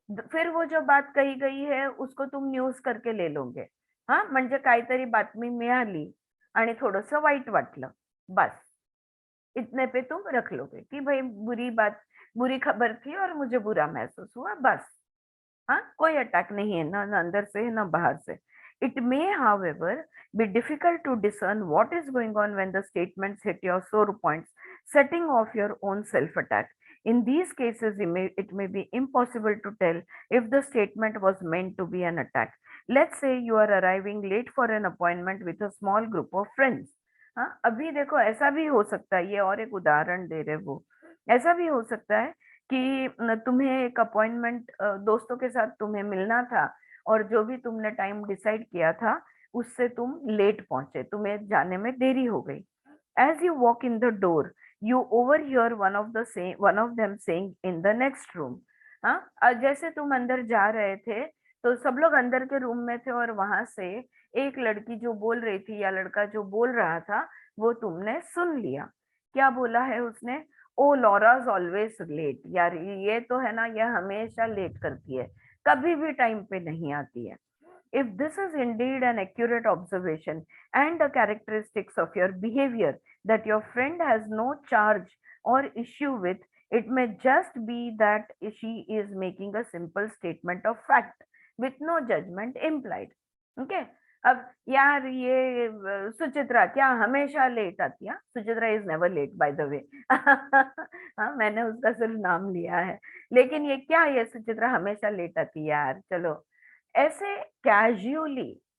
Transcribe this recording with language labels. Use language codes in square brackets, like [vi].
[hi] फिर वो जो बात कही गई है उसको तुम न्यूज करके ले लोगे. [mr] हा, म्हणजे काहीतरी बातमी मिळाली आणि थोडंसं वाईट वाटलं, [hi] बस इतने पे तुम रख लोगे कि भाई बुरी खबर थी और मुझे बुरा महसूस हुआ, बस. हाँ, कोई अटैक नहीं है, ना अंदर से ना बाहर से. [en] It may, however, be difficult to discern what is going on when the statements hit your sore points, setting off your own self-attack. In these cases, it may be impossible to tell if the statement was meant to be an attack. Let's say you are arriving late for an appointment with a small group of friends. [hi] हाँ, अभी देखो ऐसा भी हो सकता है, ये और एक उदाहरण दे रहे वो, ऐसा भी हो सकता है कि तुम्हें एक अपॉइंटमेंट दोस्तों के साथ तुम्हें मिलना था, और जो भी तुमने टाइम डिसाइड किया था उससे तुम लेट पहुंचे, तुम्हें जाने में देरी हो गई. [en] As you walk in the door, You overhear one of them saying in the next room. [hi] हाँ, जैसे तुम अंदर जा रहे थे तो सब लोग अंदर के रूम में थे और वहां से एक लड़की जो बोल रही थी या लड़का जो बोल रहा था वो तुमने सुन लिया। क्या बोला है उसने? [en] Oh Laura's always late. [hi] यार ये तो है ना, ये हमेशा लेट करती है, कभी भी टाइम पे नहीं आती है। [en] If this is indeed an accurate observation and the characteristics of your behavior that your friend has no charge or issue with, it may just be that she is making a simple statement of fact with no judgment implied. Okay? [hi] अब यार ये सुचित्रा क्या हमेशा late आती है? [en] Suchitra is never late by the way. [hi] हाँ, मैंने उसका सिर्फ नाम लिया है, लेकिन ये क्या, ये सुचित्रा हमेशा लेट आती है यार, चलो ऐसे कैजुअली।